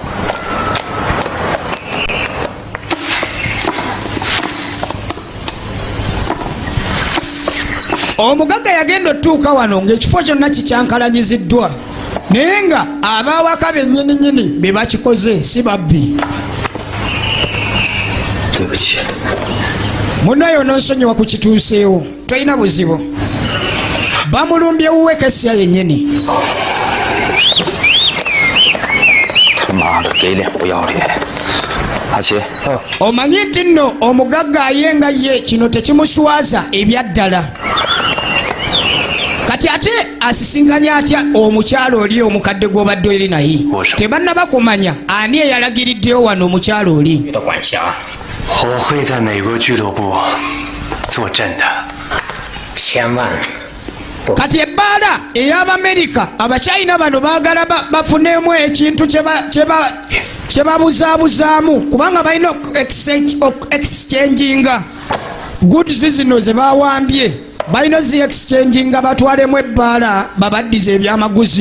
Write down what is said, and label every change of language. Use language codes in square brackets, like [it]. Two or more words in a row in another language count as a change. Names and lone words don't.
[lg] Omugagga yagenda otuuka wano ng'ekifo kyonna kikyankalanyiziddwa naye nga abaawaka bennyininyini be bakikoze si babbi. Munnayo n'onsonyiwa ku kituuseewo tolina buzibu. Bamulumbye wuwe Kasya yennyini. [zh] 他妈的，给脸不要脸！阿七， [lg] omanyi nti nno omugagga ayenga ye kino tekimuswaza ebyaddala. Kati ate asisinkanya atya omukyalo oli omukadde gw'obadde eri naye? Tebannaba kumanya ani eyalagiriddeyo wano omukyalo oli. [zh] 我会在美国俱乐部坐镇的。千万。 [lg] Kati ebbaala ey'Abamerika Abachina bano baagala bafunemu ekintu kye babuzaabuzaamu kubanga balina [en] exchanginga goods [lg] zino ze bawambye balina zi exchanginga batwalemu ebbaala babaddize ebyamaguzi.